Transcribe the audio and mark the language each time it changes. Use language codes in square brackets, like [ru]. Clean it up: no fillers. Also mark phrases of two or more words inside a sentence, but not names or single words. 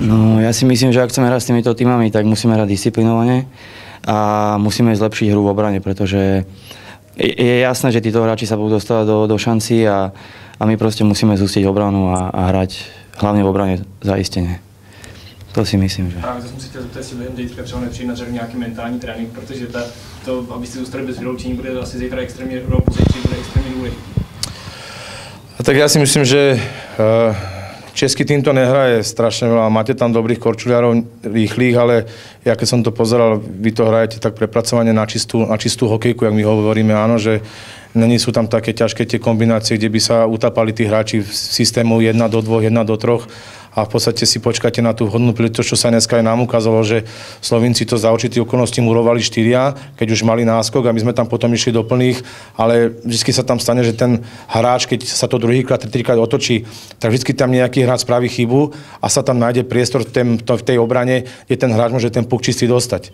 [sk] No, ja si myslím, že ak chceme hrať s týmito týmami, tak musíme hrať disciplinovane a musíme zlepšiť hru v obrane, pretože je jasné, že títo hráči sa budú dostávať do šancí a my proste musíme zústiť obranu a hrať hlavne v obrane zaistene. To si myslím, že... [cs] Právě to jsem si chtěl zeptat, jestli během teďka třeba nepřijít na řadu nějaký mentální trénink, protože to, abyste zůstali bez vyloučení, bude asi zítra extrémně, no pozítří bude extrémně důležitý. [sk] Tak ja si myslím, že český tým to nehraje strašne veľa. Máte tam dobrých korčuliarov, rýchlych, ale ja keď som to pozeral, vy to hrajete tak prepracovane na čistú hokejku, jak my hovoríme, áno, že není sú tam také ťažké tie kombinácie, kde by sa utapali tí hráči v systému 1 do 2, 1 do 3 a v podstate si počkáte na tú vhodnú príležitosť, čo sa dneska aj nám ukázalo, že Slovinci to za určitých okolností murovali 4, keď už mali náskok a my sme tam potom išli do plných, ale vždy sa tam stane, že ten hráč, keď sa to druhýkrát, trikrát otočí, tak vždy tam nejaký hráč spraví chybu a sa tam nájde priestor v tej obrane, kde ten hráč môže ten puk čistý dostať.